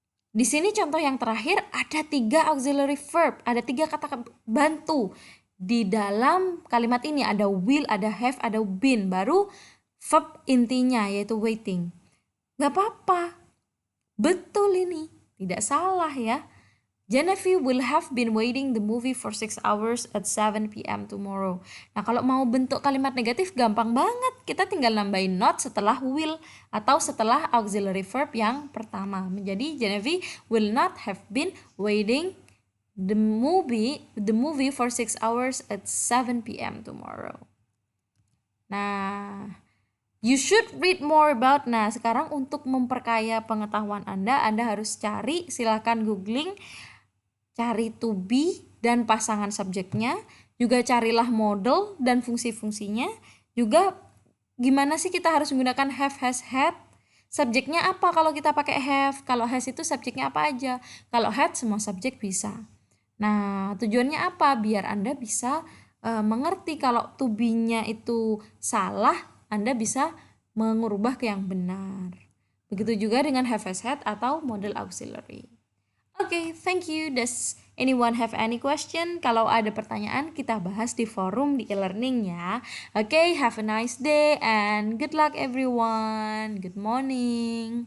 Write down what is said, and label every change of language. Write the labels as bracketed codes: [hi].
[id] Di sini contoh yang terakhir ada 3 auxiliary verb, ada 3 kata bantu. Di dalam kalimat ini ada will, ada have, ada been, baru verb intinya yaitu waiting. Gak apa-apa, betul ini, tidak salah ya. [en] Genevieve will have been waiting the movie for 6 hours at 7 p.m. [id] tomorrow. Nah, kalau mau bentuk kalimat negatif gampang banget. Kita tinggal nambahin not setelah will atau setelah auxiliary verb yang pertama. [en] Menjadi Genevieve will not have been waiting the movie for 6 hours at 7 p.m. tomorrow. Nah, you should read more about. [id] Nah, sekarang untuk memperkaya pengetahuan Anda harus silakan googling, cari to be dan pasangan subjeknya, juga carilah model dan fungsi-fungsinya, juga gimana sih kita harus menggunakan have, has, had. Subjeknya apa kalau kita pakai have? Kalau has itu subjeknya apa aja? Kalau had semua subjek bisa. Nah, tujuannya apa? Biar Anda bisa mengerti kalau to be-nya itu salah, Anda bisa mengubah ke yang benar. Begitu juga dengan have, has, had atau model auxiliary. [en] Okay, thank you. Does anyone have any question? [id] Kalau ada pertanyaan, kita bahas di forum di e-learning ya. [en] Okay, have a nice day and good luck everyone. Good morning.